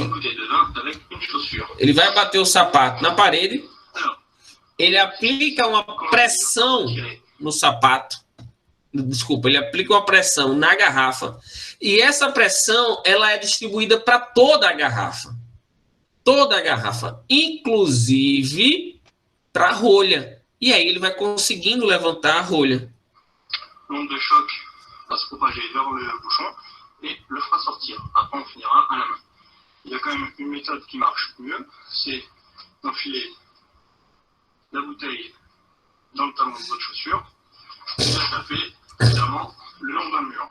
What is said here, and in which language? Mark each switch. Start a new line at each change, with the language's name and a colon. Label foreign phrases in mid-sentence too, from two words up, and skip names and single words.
Portuguese: Ele vai bater o sapato na parede, ele aplica uma pressão no sapato, desculpa, ele aplica uma pressão na garrafa, e essa pressão ela é distribuída para toda a garrafa, inclusive para a rolha, e aí ele vai conseguindo levantar a rolha.
French: L'onde de choc va se propager vers le bouchon et le fera sortir. Après, on finira à la main. Il y a quand même une méthode qui marche mieux, c'est d'enfiler la bouteille dans le talon de votre chaussure et de la taper évidemment le long d'un mur.